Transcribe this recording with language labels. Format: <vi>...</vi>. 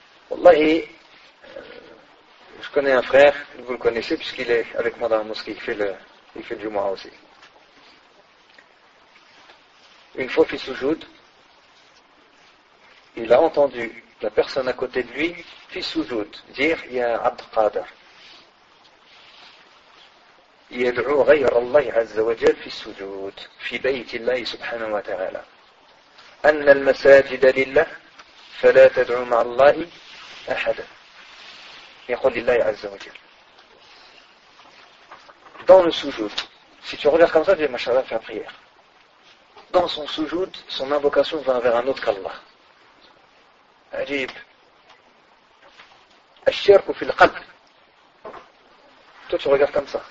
<fr>Wallahi, je connais un frère, vous le connaissez, puisqu'il est avec moi dans la mosquée, il fait le Jumu'ah aussi. Une fois fait soujoud, il a entendu la personne à côté de lui, fait soujoud, dire « Ya Abd Qadir ».</fr> <ar>يدعو غير الله عز وجل في السجود في بيت الله سبحانه وتعالى. أن المساجد لله فلا تدعو مع الله أحدا. يقول لله عز وجل.</ar> <fr>Dans le sujoud, si tu regardes comme ça, tu dis, Mashallah, fais la prière. Dans son sujoud, son invocation va vers un autre qu'Allah. Ajib.</fr> <ar>Ash-shirku fil qalb.</ar> <fr>Toi, tu regardes comme ça.</fr>